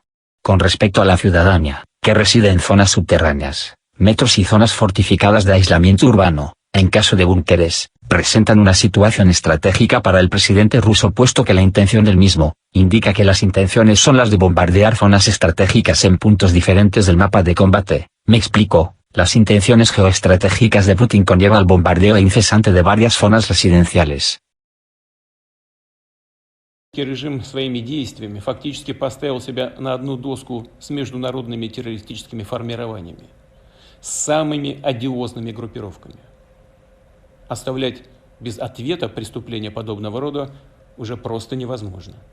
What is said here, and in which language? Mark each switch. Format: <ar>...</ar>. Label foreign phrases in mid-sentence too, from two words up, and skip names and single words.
<es>Con respecto a la ciudadanía, que reside en zonas subterráneas, metros y zonas fortificadas de aislamiento urbano, en caso de búnkeres, presentan una situación estratégica para el presidente ruso puesto que la intención del mismo, indica que las intenciones son las de bombardear zonas estratégicas en puntos diferentes del mapa de combate. Me explico, las intenciones geoestratégicas de Putin conllevan el bombardeo incesante de varias zonas residenciales.</es> <ru>Режим своими действиями фактически поставил себя на одну доску с международными террористическими формированиями, с самыми одиозными группировками. Оставлять без ответа преступления подобного рода уже просто невозможно.</ru>